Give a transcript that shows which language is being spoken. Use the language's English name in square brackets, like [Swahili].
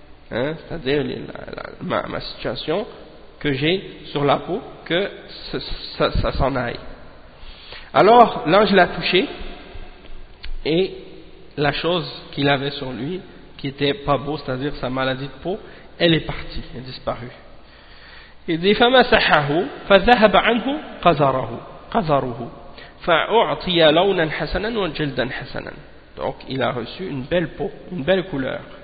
[French] Hein, c'est-à-dire ma situation que j'ai sur la peau, que ça s'en aille. Alors l'ange l'a touché et la chose qu'il avait sur lui qui était pas beau, c'est-à-dire sa maladie de peau, elle est partie, elle est disparue. Il dit [Arabic] فَمَسَحَهُ فَذَهَبَ عَنْهُ قَذَرُهُ فَأُعْطِيَ لَوْنًا حَسَنًا وَجِلْدًا حَسَنًا. [French] Donc il a reçu une belle peau, une belle couleur.